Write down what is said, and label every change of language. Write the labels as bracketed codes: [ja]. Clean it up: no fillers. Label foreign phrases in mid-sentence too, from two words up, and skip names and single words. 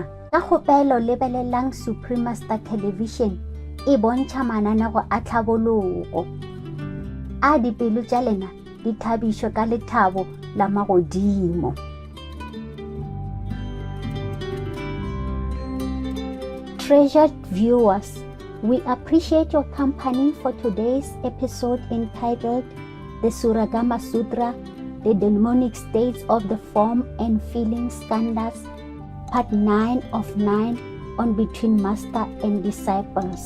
[nso] Ka kgopelo lebelelang Supreme Master Television e bontšha mananego a tlhabologo a dipelo tša lena di thabišwe ka lethabo la magodimo. [en] Treasured viewers, we appreciate your company for today's episode entitled The Surangama Sutra, The Demonic States of the Form and Feeling Skandhas, Part 9 of 9 on Between Master and Disciples.